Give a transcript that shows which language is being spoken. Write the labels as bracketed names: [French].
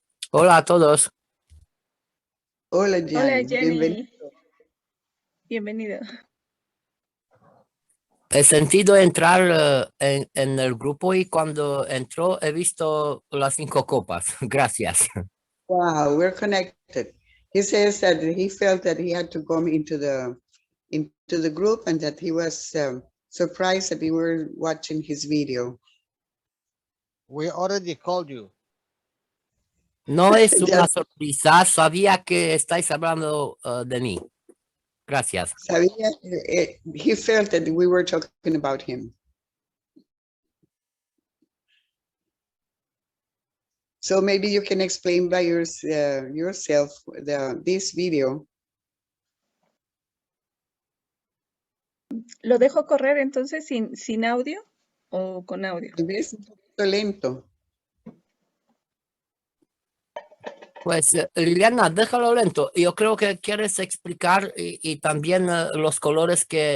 [Spanish] Hola a todos. Hola, Gianni. Hola, Jenny. Bienvenido. Bienvenido. He sentido entrar en el grupo y cuando entró he visto las 5 copas. Gracias. [English] Wow, we're connected. He says that he felt that he had to come into the group and that he was surprised that we were watching his video. We already called you. [Spanish] No es una sorpresa, sabía que estáis hablando de mí. Gracias. Sabía, [English] he felt that we were talking about him. So maybe you can explain by yourself this video. [Spanish] ¿Lo dejo correr entonces sin audio o con audio? Es un poquito lento. Pues Liliana, déjalo lento. Yo creo que quieres explicar y también los colores que